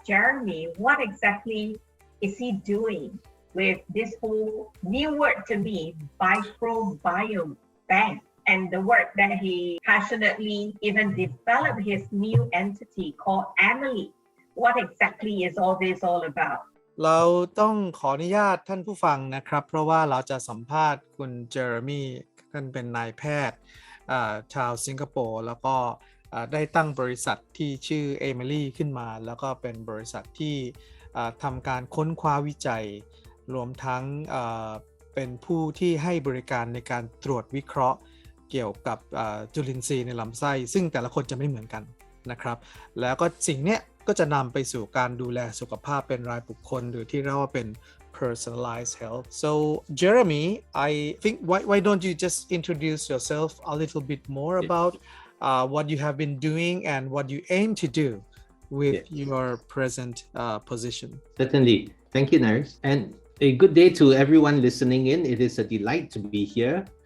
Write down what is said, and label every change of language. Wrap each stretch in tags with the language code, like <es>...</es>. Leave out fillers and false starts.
<en>Jeremy, what exactly is he doing with this whole new word to me, microbiome bank, and the work that he passionately even developed his new entity called Emily. What exactly is all this all about?</en> <th>เราต้องขออนุญาตท่านผู้ฟังนะครับเพราะว่าเราจะสัมภาษณ์คุณเจอร์มี่ท่านเป็นนายแพทย์ชาวสิงคโปร์แล้วก็ ได้ตั้งบริษัทที่ชื่อ Emily ขึ้นมาแล้วก็เป็นบริษัทที่ทำการค้นคว้าวิจัยรวมทั้งเป็นผู้ที่ให้บริการในการตรวจวิเคราะห์เกี่ยวกับจุลินทรีย์ในลำไส้ซึ่งแต่ละคนจะไม่เหมือนกันนะครับแล้วก็สิ่งเนี้ยก็จะนำไปสู่การดูแลสุขภาพเป็นรายบุคคลหรือที่เรียกว่าเป็น Personalised Health.</th> <en>So Jeremy, I think why don't you just introduce yourself a little bit more about what you have been doing and what you aim to do with your present position. Certainly. Thank you, Naris. And a good day to everyone listening in. It is a delight to be here.</en>